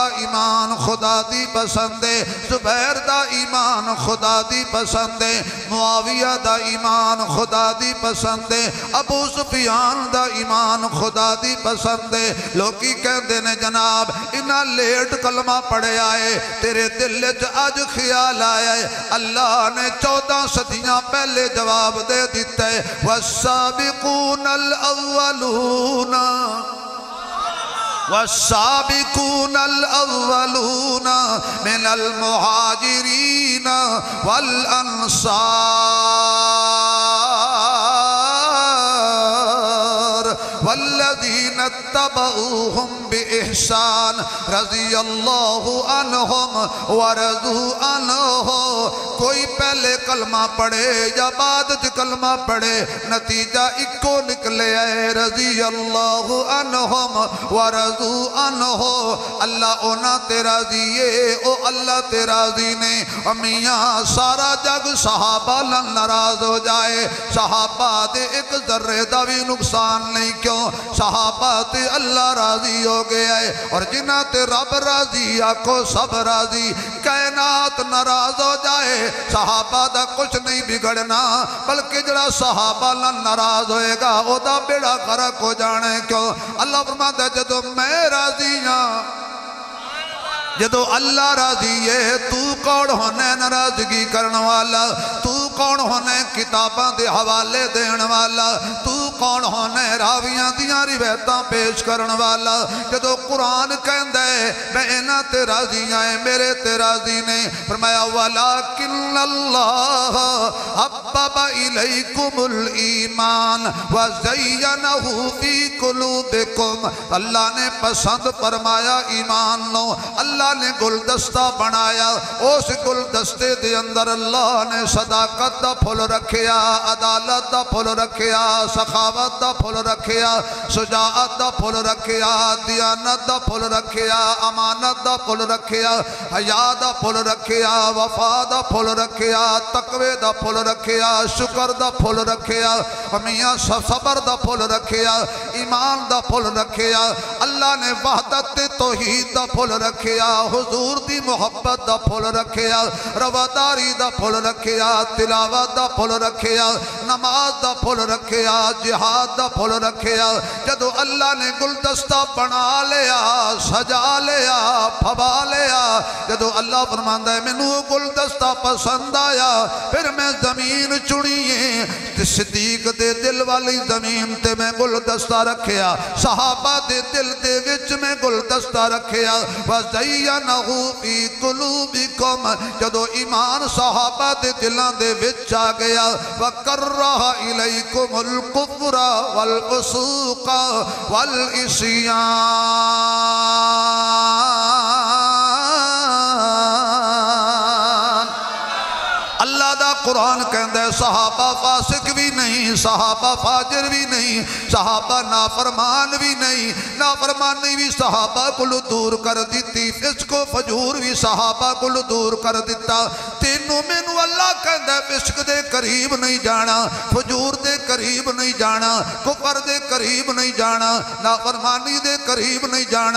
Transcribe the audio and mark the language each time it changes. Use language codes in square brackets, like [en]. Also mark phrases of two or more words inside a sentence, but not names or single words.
[pa] ایمان خدا دی پسند ہے زبیر دا ایمان خدا دی پسند ہے معاویہ دا ایمان خدا دی پسند ہے ابو سفیان دا ایمان خدا دی پسند ہے لوگی کہندے نے جناب انہا لیٹ کلمہ پڑھے آئے تیرے دل وچ آج خیال آیا ہے اللہ نے 14 صدیاں پہلے جواب دے دیتا ہے [ar] والسابقون الاولون والسابقون الأولون من المهاجرين والأنصار والذين اتبعوهم بإحسان رضی اللہ عنہم ورضوا عنہ [pa] کوئی پہلے کلمہ پڑھے یا بعد کلمہ پڑھے نتیجہ اکو نکلے آئے [ar] رضی اللہ عنہم ورضوا عنہ [pa] اللہ اونا تے راضیے او اللہ تے راضی نے میاں سارا جگ صحابہ لن ناراض ہو جائے صحابہ دے ایک ذرے دا بھی نقصان نہیں کیوں صحابہ تے اللہ راضی ہو گیا ہے اور جنہ تے رب راضی آکو سب راضی کائنات ناراض ہو جائے صحابہ دا کچھ نہیں بگڑنا بلکہ جڑا صحابہ لن ناراض ہوئے گا او دا بیڑا غرق ہو جانے کیوں اللہ فرماتا ہے جدو میں راضی ہاں جدو اللہ راضی ہے تو کون ہونے ناراضگی کرنے والا تو کون ہونے کتاباں دے حوالے دینے والا تو کون ہونے راویاں دیاں روایتاں پیش کرنے والا جدو قرآن کہندہ ہے میں انہاں تے راضی آئے میرے تے راضی نے فرمایا [ar] وَلَكِنَّ اللَّهَ حَبَّبَ إِلَيْكُمُ الْإِيمَانَ وَزَيَّنَهُ فِي قُلُوبِكُمْ [pa] اللہ نے پسند فرمایا ایمان نو اللہ نے گلدستہ بنایا اس گلدستے دے اندر اللہ نے صداقت دا پھول رکھیا عدالت دا پھول رکھیا سخاوت دا پھول رکھیا شجاعت دا پھول رکھیا دیانت دا پھول رکھیا امانت دا پھول رکھیا حیا دا پھول رکھیا وفا دا پھول رکھیا تقوی دا پھول رکھیا شکر دا پھول رکھیا میاں صبر دا پھول رکھیا ایمان دا پھول رکھیا اللہ نے وحدت توحید دا پھول رکھیا حضور دی محبت دا پھول رکھیا رواداری دا پھول رکھیا تلاوت دا پھول رکھیا نماز دا پھول رکھیا جہاد دا پھول رکھیا جدو اللہ نے گلدستہ بنا لیا سجا لیا پھبا لیا جدو اللہ فرماندہ ہے منو گلدستہ پسند آیا پھر میں زمین چڑیے صدیق دے دل والی زمین تے میں گلدستہ رکھیا صحابہ دے دل دے وچ میں گلدستہ رکھیا [ar] وَزَيَّنَهُ فِي قُلُوبِكُمْ [pa] جدو ایمان صحابہ دے دلان دے وچ آ گیا [ar] وَكَرَّهَ إِلَيْكُمُ الْكُفْرَ وَالْفُسُوقَ وَالْعِصْيَانَ [pa] اللہ دا قرآن کہندہ ہے صحابہ فاسق بھی نہیں صحابہ فاجر بھی نہیں صحابہ نافرمان بھی نہیں [ur] نافرمانی بھی صحابہ کو دور کر دیتی فسق و فجور بھی صحابہ کو دور کر دیتا [pa] تینوں مینوں اللہ کہندا ہے فسق دے قریب نہیں جانا، فجور دے قریب نہیں جانا، کفر دے قریب نہیں جانا، نافرمانی دے قریب نہیں جانا۔